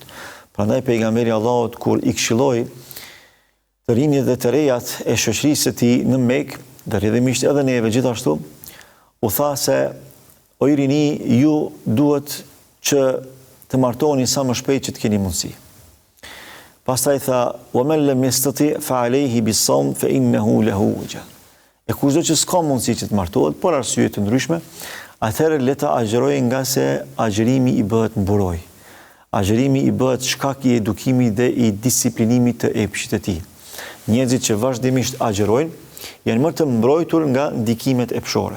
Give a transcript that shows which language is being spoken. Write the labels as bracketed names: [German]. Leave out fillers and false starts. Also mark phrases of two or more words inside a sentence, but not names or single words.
[Albanian] Prandaj pejgamberi Allahut kur i këshilloi të rinjët dhe të rejat e shoqërisë së tij në Mekë, dhe rrjedhimisht edhe neve gjithashtu, u tha se o i rini, ju duhet që të martoheni sa më shpejt që të keni mundësi. Pastaj tha, [Arabic] ومن لم يستطع فعليه بالصوم فإنه له وجاء. [Albanian] E kushdo që s'ka mundësi që të martohet, por arsye të ndryshme, atëherë le ta agjërojë nga se agjërimi i bëhet mburoj. Agjërimi i bëhet shkak i edukimit dhe i disiplinimit të epshit të tij. Njerëzit që vazhdimisht agjërojnë janë më të mbrojtur nga ndikimet epshore.